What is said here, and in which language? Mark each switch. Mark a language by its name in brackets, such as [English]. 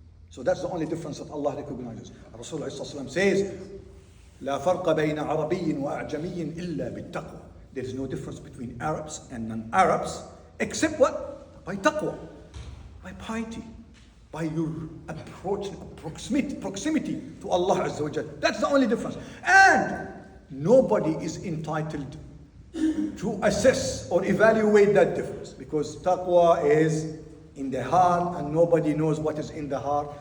[English] So that's the only difference that Allah recognizes. Rasulullah says, [Arabic] لا فرق بين عربي وأعجمي إلا بالتقوى. [English] There is no difference between Arabs and non-Arabs except what? By taqwa, by piety, by your approach, proximity to Allah Azza wa Jal. That's the only difference. And nobody is entitled to assess or evaluate that difference, because taqwa is in the heart and nobody knows what is in the heart.